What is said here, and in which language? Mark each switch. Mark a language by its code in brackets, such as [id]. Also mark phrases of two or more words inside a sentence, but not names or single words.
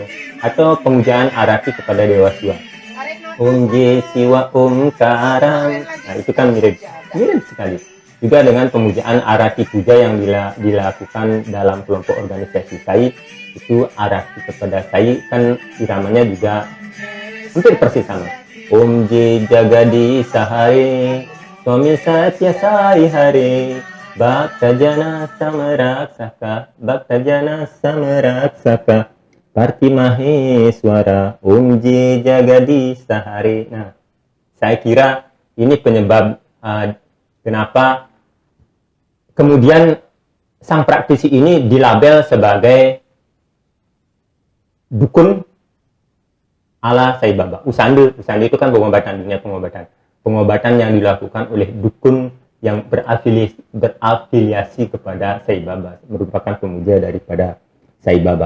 [id] Atau pemujaan Arati kepada Dewa Siwa, [sa] Om J Siwa Om Karang, [id] nah itu kan mirip sekali. Juga dengan pemujaan Arati Puja yang dilakukan dalam kelompok organisasi Sai, itu Arati kepada Sai kan iramanya juga hampir persis sama. [sa] Om J Jagadi Sahare Swami Satya Sai Hare Bhakta Jana Samaraksaka Bhakta Jana Samaraksaka Parti Maheswara Om J Jagadi Sahare. [id] Nah, saya kira ini penyebab kenapa kemudian sang praktisi ini dilabel sebagai dukun ala Sai Baba. Usande itu kan pengobatan, dunia pengobatan yang dilakukan oleh dukun yang berafiliasi kepada Sai Baba, merupakan pemuja daripada Sai Baba.